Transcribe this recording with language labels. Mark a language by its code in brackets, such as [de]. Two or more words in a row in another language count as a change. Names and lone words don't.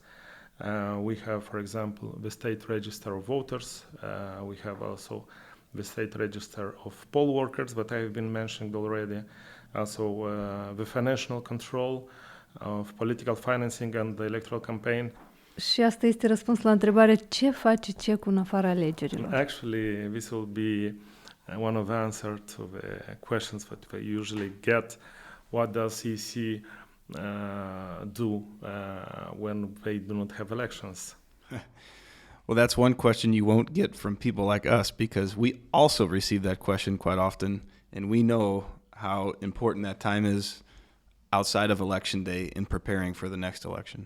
[en] We have, for example, the State Register of Voters. We have also the State Register of Poll Workers that I have been mentioning already. Also the financial control of political financing and the electoral campaign. [ro] Și asta este răspuns la întrebare, ce face CEC în afara alegerilor? [en] Actually, this will be one of the answers to the questions that we usually get. What does CEC do when they do not have elections? Well, that's one question you won't get from people like us, because we also receive that question quite often, and we know how important that time is outside of election day in preparing for the next election.